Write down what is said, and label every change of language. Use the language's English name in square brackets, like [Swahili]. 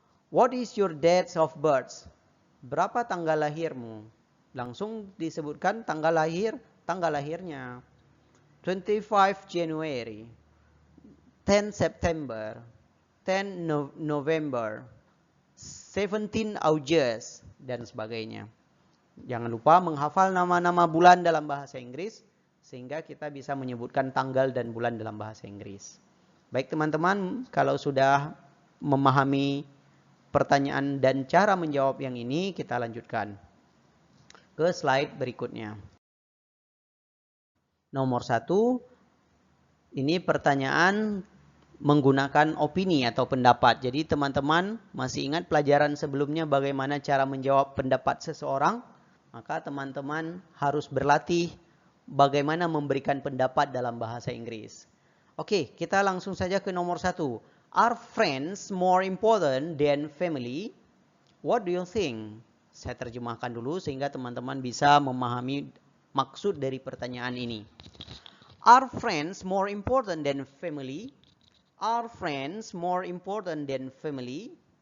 [English] What is your date of birth? [Indonesian] Berapa tanggal lahirmu? Langsung disebutkan tanggal lahirnya. [English] 25 January. 10 September, 10 November, 17 August, [Indonesian] dan sebagainya. Jangan lupa menghafal nama-nama bulan dalam bahasa Inggris, sehingga kita bisa menyebutkan tanggal dan bulan dalam bahasa Inggris. Baik teman-teman, kalau sudah memahami pertanyaan dan cara menjawab yang ini, kita lanjutkan ke slide berikutnya. Nomor 1, ini pertanyaan menggunakan opini atau pendapat. Jadi teman-teman masih ingat pelajaran sebelumnya bagaimana cara menjawab pendapat seseorang? Maka teman-teman harus berlatih bagaimana memberikan pendapat dalam bahasa Inggris. Oke, kita langsung saja ke nomor 1. [English] Are friends more important than family? What do you think? [Indonesian] Saya terjemahkan dulu sehingga teman-teman bisa memahami maksud dari pertanyaan ini. [English] Are friends more important than family? Are friends more important than family?